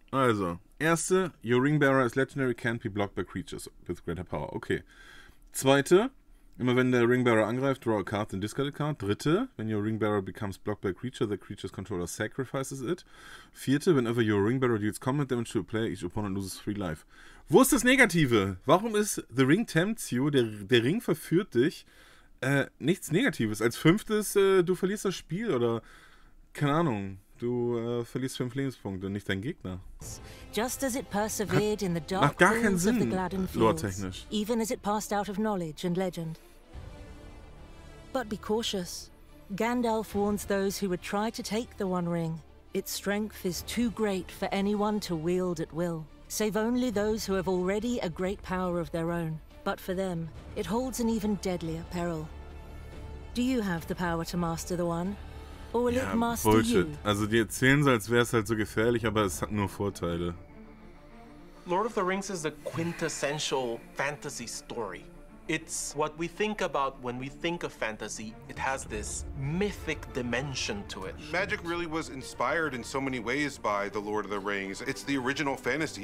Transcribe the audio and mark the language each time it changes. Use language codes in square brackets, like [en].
[de] Also, erste, [en] your ring bearer is legendary, can't be blocked by creatures with greater power. Okay. [de] Zweite, immer wenn der Ringbearer angreift, [en] draw a card and discard a card. [de] Dritte, [en] when your Ringbearer becomes blocked by a creature, the creature's controller sacrifices it. [de] Vierte, [en] whenever your Ringbearer deals combat damage to a player, each opponent loses 3 life. [de] Wo ist das Negative? Warum ist [en] The Ring tempts you, [de] der Ring verführt dich, nichts Negatives? Als 5. Du verlierst das Spiel oder, keine Ahnung, du verlierst 5 Lebenspunkte, nicht dein Gegner. [en] Just as it persevered in the dark pools of the Gladden Fields, even as it passed out of knowledge and legend. But be cautious. Gandalf warns those who would try to take the One Ring. Its strength is too great for anyone to wield at will, save only those who have already a great power of their own. But for them, it holds an even deadlier peril. Do you have the power to master the One? Or will it master Bullshit. You? [de] Also die erzählen so, als wäre es halt so gefährlich, aber es hat nur Vorteile. [en] Lord of the Rings is the quintessential fantasy story. It's what we think about when we think of fantasy. It has this mythic dimension to it. Magic really was inspired in so many ways by The Lord of the Rings. It's the original fantasy.